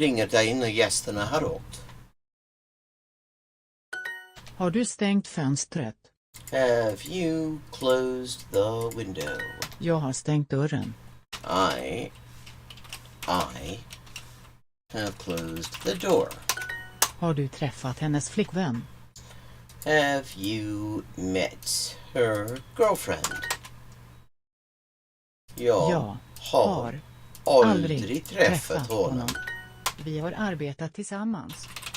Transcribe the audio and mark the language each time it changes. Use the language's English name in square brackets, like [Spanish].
[Swedish] ringer dig när gästerna har åkt. Har du stängt fönstret? [English] Have you closed the window? [Swedish] Jag har stängt dörren. [English] I have closed the door. [Swedish] Har du träffat hennes flickvän? [English] Have you met her girlfriend? [Swedish] Jag har aldrig träffat honom. Vi har arbetat tillsammans.